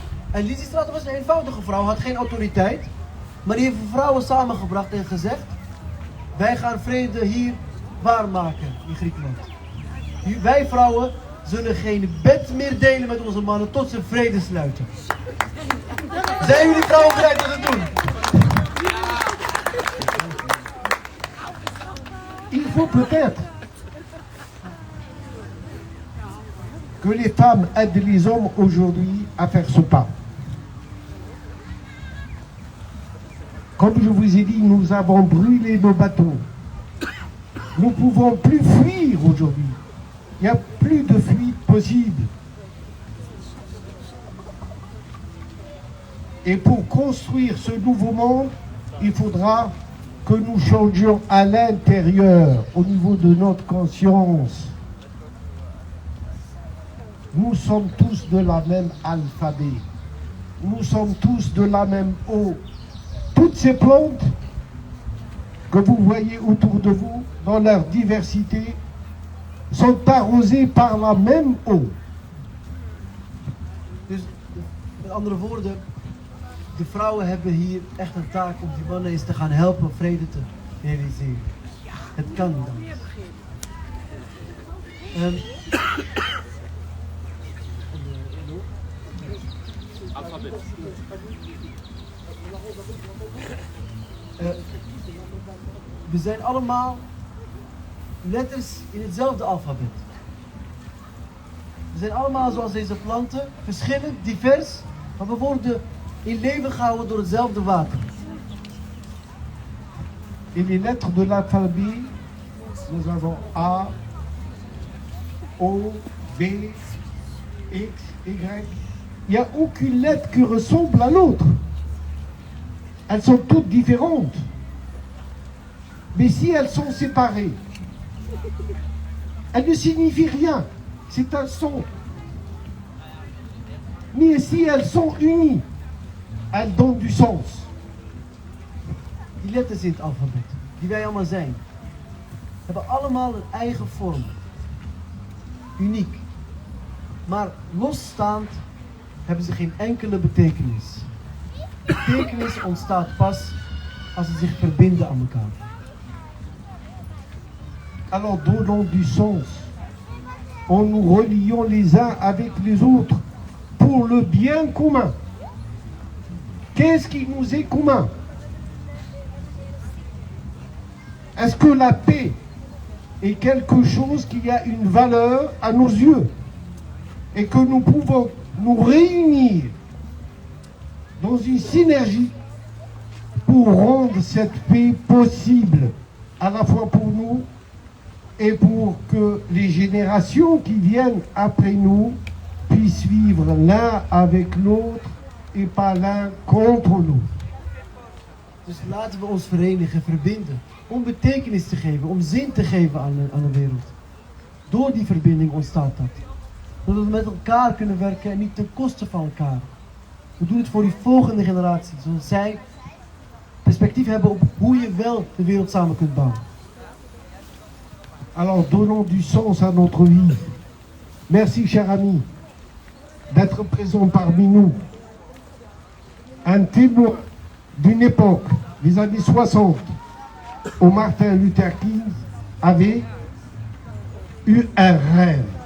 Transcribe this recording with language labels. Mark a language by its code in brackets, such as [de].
[nl] En Lysistrata was een eenvoudige vrouw, had geen autoriteit, maar die heeft vrouwen samengebracht en gezegd, wij gaan vrede hier waarmaken in Griekenland. Wij vrouwen zullen geen bed meer delen met onze mannen tot ze vrede sluiten. Zijn jullie vrouwen bereid om dat te doen? [fr] Il faut peut-être que les femmes aident les hommes aujourd'hui à faire ce pas. Comme je vous ai dit, nous avons brûlé nos bateaux. Nous ne pouvons plus fuir aujourd'hui. Il n'y a plus de fuite possible. Et pour construire ce nouveau monde, il faudra que nous changions à l'intérieur, au niveau de notre conscience. Nous sommes tous de la même alphabet. Nous sommes tous de la même eau. Toutes ces plantes que vous voyez autour de vous, dans leur diversité, sont arrosées par la même eau. [nl] Dus, met andere woorden, de vrouwen hebben hier echt een taak om die mannen eens te gaan helpen vrede te realiseren. Het kan dan. We zijn allemaal letters in hetzelfde alfabet. We zijn allemaal zoals deze planten, verschillend, divers, maar we worden in leven gehouden door hetzelfde water. [fr] Et les lettres de l'alphabet, nous avons A, O, B, X, Y. Il n'y a aucune lettre qui ressemble à l'autre. Elles sont toutes différentes. Mais si elles sont séparées, elles ne signifient rien. C'est un son. Mais si elles sont unies, elles donnent du sens. [nl] Die letters in het alfabet, die wij allemaal zijn, hebben allemaal een eigen vorm. Uniek. Maar losstaand hebben ze geen enkele betekenis. Betekenis ontstaat pas als ze zich verbinden aan elkaar. [fr] Alors donnons du sens en nous reliant les uns avec les autres pour le bien commun. Qu'est-ce qui nous est commun? Est-ce que la paix est quelque chose qui a une valeur à nos yeux et que nous pouvons nous réunir dans une synergie pour rendre cette paix possible, à la fois pour nous et pour que les générations qui viennent après nous puissent vivre l'un avec l'autre et pas l'un contre l'autre. [nl] Dus laten we ons verenigen, verbinden. Om betekenis te geven, om zin te geven aan de wereld. Door die verbinding ontstaat dat. Zodat we met elkaar kunnen werken en niet ten koste van elkaar. We doen het voor die volgende generatie, zodat zij perspectief hebben op hoe je wel de wereld samen kunt bouwen. [fr] Alors donnons du sens à notre vie. Merci, cher ami, d'être présent parmi nous. Un témoin d'une époque, des années 60, où Martin Luther King avait eu un rêve.